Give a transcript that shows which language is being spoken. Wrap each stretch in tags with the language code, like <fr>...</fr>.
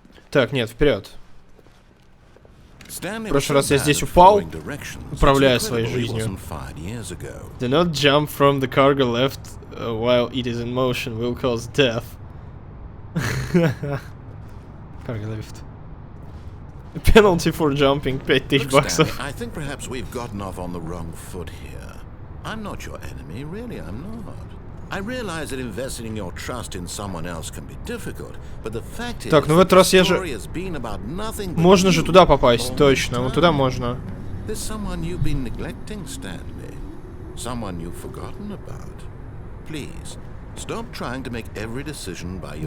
<ru>Так, нет, вперед. В прошлый раз я здесь упал, управляя своей жизнью.</ru> <en>Do not jump from the cargo left while it is in motion will cause death. Cargo left. Penalty for jumping, 5000</en> <ru>баксов.</ru> <en>I think perhaps we've gotten off on the wrong foot here. I'm not your enemy, really I'm not. I realize that investing in your trust in someone else can be difficult, but the fact is</en> <ru>Так, ну в этот раз я же... Можно же туда попасть, точно, вот туда можно.</ru> <en>There's someone you've been neglecting, Stanley. Someone you've forgotten about. Please, stop trying to make every decision by yourself.</en>